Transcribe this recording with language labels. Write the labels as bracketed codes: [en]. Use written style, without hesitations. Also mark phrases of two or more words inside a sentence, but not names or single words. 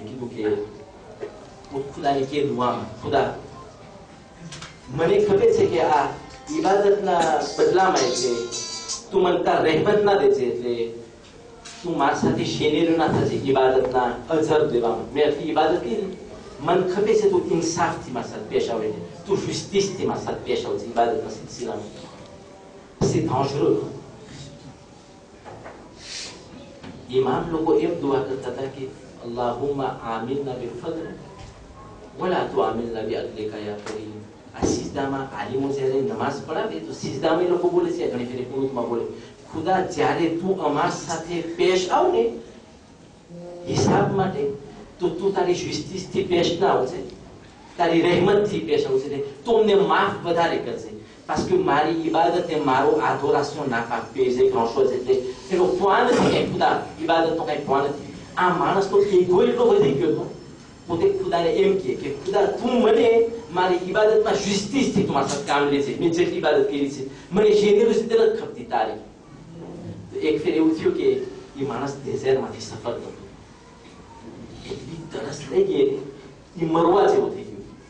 [gu] પોતે કીધું કે ખુદાને કે દુઆમાં, ખુદા મને ખબર છે કે આ ઇબાદતના બદલામાં એટલે તું મને તાર રહેમત ના દેજે, એટલે તું મારી સાથે શેનેરું ના થજે ઇબાદતના અજર દેવામાં. મેં આટલી ઇબાદત કરી, મને ખબર છે તું ઇન્સાફથી મારી સાથે પેશ આવે છે, તું જુસ્તીસથી મારી સાથે પેશ આવજે ઇબાદતના સિલસિલામાં. [fr] C'est dangereux. [gu] ઇમામ લોકો એમ દુઆ કરતા હતા કે [ar] اللهم عاملنا بفضلك ولا تعاملنا بعدلك يا كريم. [gu] આ સિજદામાં આલિમો જ્યારે નમાઝ પઢાવે તો સિજદામાં લોકો બોલે છે, ઘણી ફેરી કુનૂતમાં બોલે, ખુદા જ્યારે તું અમાર સાથે પેશ આવ ને હિસાબ માટે, તો તું તારી જુસ્તીસથી પેશ ના આવજે, તારી રહેમતથી પેશ આવજે, તો અમને માફ વધારે કરજે. [fr] parce que [gu] મારી ઇબાદત એ મારો [fr] adoration n'a pas pesé grand chose, [gu] એટલે એનો પોઈન્ટ નથી કઈ ખુદા, ઇબાદતનો કઈ પોઈન્ટ નથી. આ માણસનો ઈગો એટલો વધી ગયો હતો, પોતે ખુદાને એમ કે ખુદા તું મને મારી ઇબાદતમાં જુસ્તીસથી તું મારા સાથે કામ લેજે, મેં જેટલી ઇબાદત કરી છે મને જેનેરોસિટી નથી ખપતી તારી. તો એક ફેર એવું થયું કે એ માણસ ડેઝર્ટમાંથી સફર કરતો, એટલી તરસ લઈ ગઈ એ મરવા જેવું થઈ ગયું.